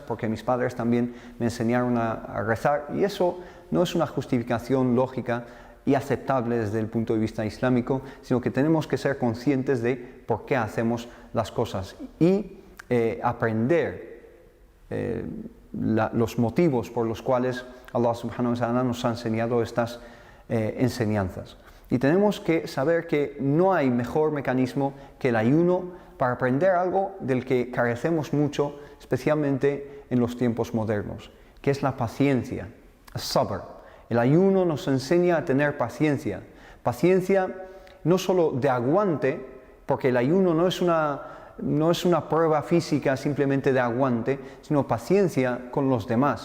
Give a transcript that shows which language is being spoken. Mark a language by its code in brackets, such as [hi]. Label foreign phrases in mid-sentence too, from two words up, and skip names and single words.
[es] Porque mis padres también me enseñaron a rezar. Y eso no es una justificación lógica y aceptable desde el punto de vista islámico, sino que tenemos que ser conscientes de por qué hacemos las cosas y aprender los motivos por los cuales Allah [ar] سبحانه وتعالى [es] nos ha enseñado estas enseñanzas. Y tenemos que saber que no hay mejor mecanismo que el ayuno para aprender algo del que carecemos mucho, especialmente en los tiempos modernos, que es la paciencia, sabr. El ayuno nos enseña a tener paciencia. Paciencia no solo de aguante, porque el ayuno no es una prueba física simplemente de aguante, sino paciencia con los demás.